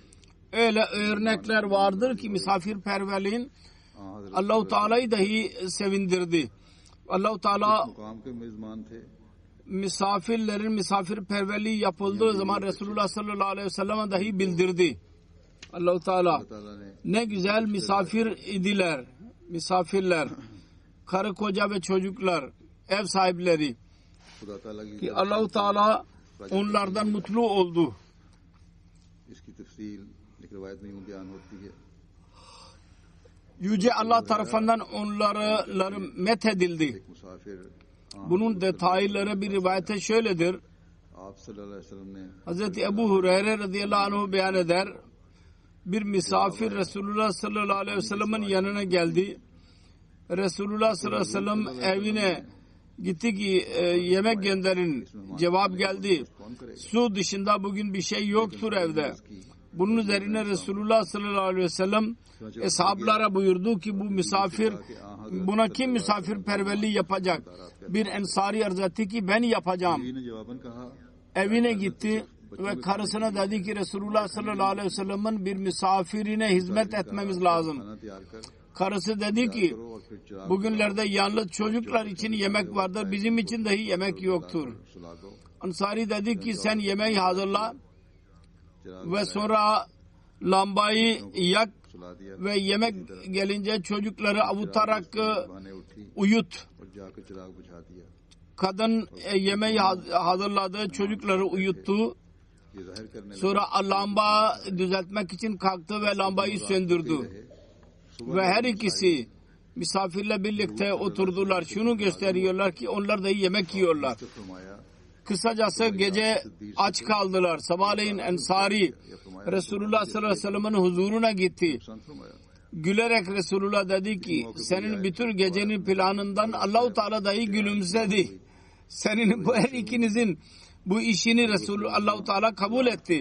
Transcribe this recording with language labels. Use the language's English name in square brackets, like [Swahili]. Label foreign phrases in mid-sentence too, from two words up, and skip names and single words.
[Turkish] Öyle örnekler vardır ki misafirperverliğin हज़रत Allah-u Teala'yı dahi sevindirdi. Allah-u Teala [Urdu] مقام کے میزبان تھے [Turkish] misafirlerin misafirperverliği yapıldığı zaman Resulullah [Arabic] صلى الله عليه وسلم'e [Turkish] dahi bildirdi. Allah-u Teala [Urdu] اللہ تعالیٰ نے [Turkish] ne güzel misafir idiler. Misafirler, karı koca ve çocuklar, ev sahipleri [Urdu] خدا تعالیٰ کی [Turkish] ki Allah-u Teala onlardan mutlu oldu. [Urdu] اس کی تفصیل ایک روایت میں یوں بیان ہوتی ہے [Turkish] Yüce Allah tarafından onları methedildi. [Urdu] ایک مسافر [Turkish] Bunun detayları bir rivayete şöyledir. [Urdu] آپ [Arabic] صلى الله عليه وسلم [Urdu] نے [Turkish] Hazreti Ebu Hureyre [Arabic] رضي الله عنه [Turkish] beyan eder. Bir misafir Resulullah [Arabic] صلى الله عليه وسلم'in [Turkish] yanına geldi. Resulullah [Arabic] صلى الله عليه وسلم [Turkish] evine gitti ki yemek gönderin. Cevap geldi. Su dışında bugün bir şey yoktur evde. Bunun üzerine Resulullah [Arabic] صلى الله عليه وسلم [Turkish] eshablara buyurdu ki bu misafir, buna kim misafirperverliği yapacak? Bir ensari arz etti ki ben yapacağım. [Urdu] نے جواباً کہا [Turkish] Evine gitti ve karısına dedi ki Resulullah [Arabic] صلى الله عليه وسلم'in [Turkish] bir misafirine hizmet etmemiz lazım. [Urdu] کھانا تیار کر [Turkish] Karısı dedi ki [Urdu] کرو اور پھر چراغ [Turkish] bugünlerde yalnız çocuklar için yemek vardır. Bizim için dahi yemek yoktur. [Urdu] سلا دو [Turkish] Ansari dedi ki sen yemeği hazırla चिराग ve sonra lambayı yak [Urdu] سلا دیا [Turkish] ve yemek gelince çocukları avutarak [Urdu] بہانے اٹھی [Turkish] uyut. [Urdu] اور جا کر چراغ بجھا دیا [Turkish] Kadın yemeği hazırladı, çocukları uyuttu. ये जाहिर करने Sonra lamba düzeltmek için kalktı ve lambayı söndürdü. Ve her ikisi misafirle birlikte oturdular. Şunu gösteriyorlar ki onlar da yemek yiyorlar. [Urdu] لگے فرمایا [Turkish] Kısacası gece aç kaldılar. Sabahleyin Ensari Resulullah [Arabic] صلى الله عليه وسلم'in [Turkish] huzuruna gitti. [Urdu] نقصان فرمایا [Turkish] Gülerek Resulullah dedi ki senin bütün gecenin planından Allah-u Teala dahi gülümsedi. Senin bu her ikinizin bu işini Resulullah Allah-u Teala kabul etti.